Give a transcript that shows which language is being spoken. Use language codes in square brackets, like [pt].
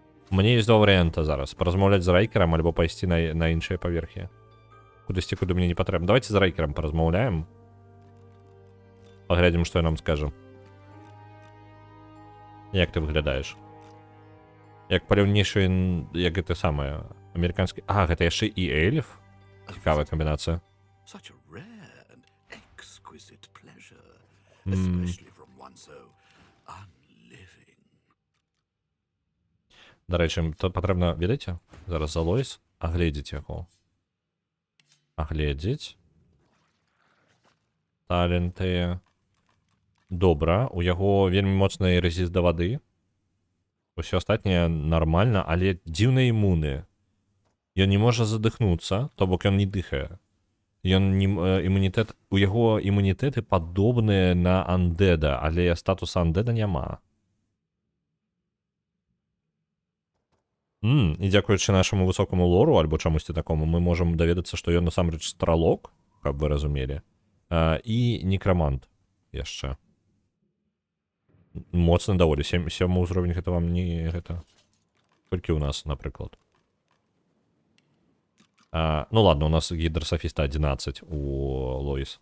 [be] Мне ёсць два варыянта зараз. Паразмаўляць з Райкерам, альбо пайсці на іншыя паверхі. Кудысьці, куды мне не патрэбна. Давайте з Райкерам паразмаўляем. Паглядзім, што я нам скажу. Як ты выглядаеш? Як паляўнейшы, як гэта самае, амерыканскі... А, гэта яшчэ і эльф? Цікавая камбінацыя. [en] Such a rare and exquisite pleasure, especially from one so unliving. [uk] До речі, [be] то патрэбна, ведаеце? Зараз залойс, агледзець яго. Агледзець. Таленты. Добра, у яго вельмі моцны рэзіст да вады. Усё астатняе нармальна, але дзіўныя імуны. Ён не можа задыхнуцца, то бок ён не дыхае. Ён не, імунітэт, у яго імунітэты падобныя на андэда, але статуса андэда няма. І дзякуючы нашаму высокаму лору, альбо чамусьці такому, мы можам даведацца, што ён насамрэч стралок, каб вы разумелі, і некрамант яшчэ. Моцна даволі. 7 ўзровень гэта вам не гэта. Толькі ў нас, напрыклад. [ru] Ну ладно, [be] у нас гідрософіста 11 у Лоис.